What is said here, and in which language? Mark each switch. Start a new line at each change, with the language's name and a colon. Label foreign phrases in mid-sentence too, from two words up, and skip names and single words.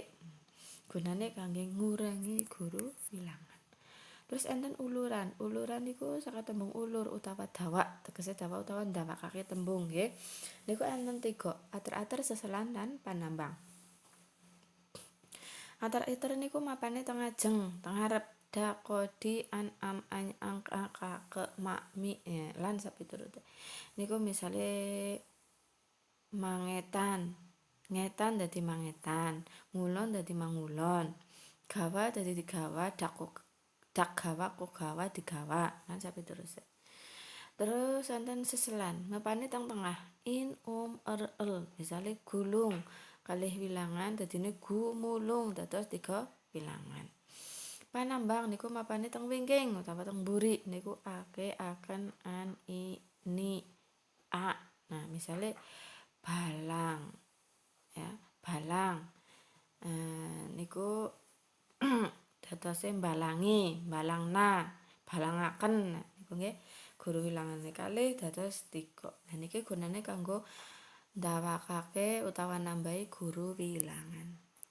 Javanese: Gunane kangge ngurangi guru wilangan. Terus enten uluran. Uluran niku saka tembung ulur utawa dawak, tegese dawak utawa ndawakake tembung nggih. Niku enten 3, ater-ater, seselan lan panambang. Ater-ater niku mapane teng ajeng, teng ngarep da kodi an am an ang ka ke ma mi lan sapiturute. Niku misale mangetan, ngetan dadi mangetan, ngulon dadi mangulon, gawa dadi digawa, dak gawa kok gawa digawa lan sapiturute. Terus enten seselan, mapane teng tengah, in el. Misale gulung kalih wilangan dadine gumulung dados 3 wilangan. Panambang niku mapane teng wingking utawa teng mburi niku ake, aken, an, i, ni, a. Nah, misale balang ya, balang. Niku dadose balangi, balangna, balangaken. Niku nggih guru wilangane kalih dados 3. Nah niki gunane kanggo ndawakake utawa nambahi guru wilangan.